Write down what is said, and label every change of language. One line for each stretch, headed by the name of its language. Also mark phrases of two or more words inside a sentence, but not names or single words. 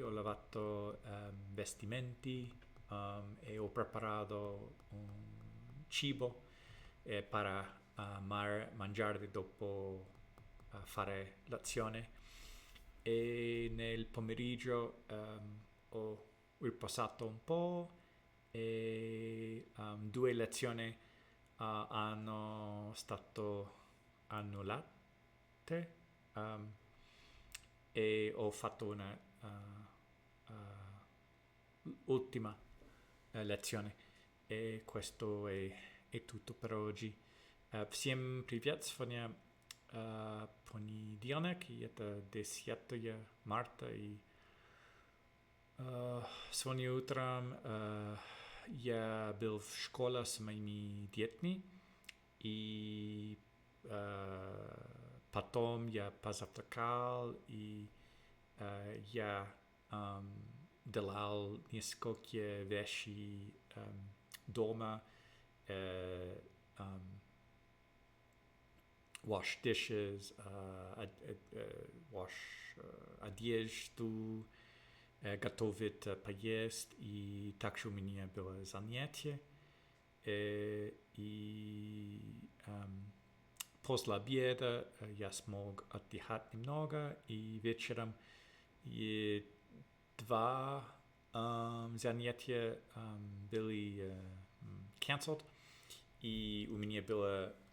Italian: ho lavato vestimenti e ho preparato un cibo per mangiare dopo fare l'azione e nel pomeriggio ho riposato un po' e 2 lezioni hanno stato annullate e ho fatto una ultima lezione и questo è tutto per oggi.
Russian: Всем привет, сегодня понедельник, и это 10 марта, и сегодня утром я был в школе с моими детьми, и потом я позавтракал, и я делал несколько вещей дома,
English: wash dishes, wash
Russian: одежду, готовить поесть, и также у меня было занятие, и после обеда я смог отдыхать немного, и вечером и 2 занятия были cancelled, и у меня было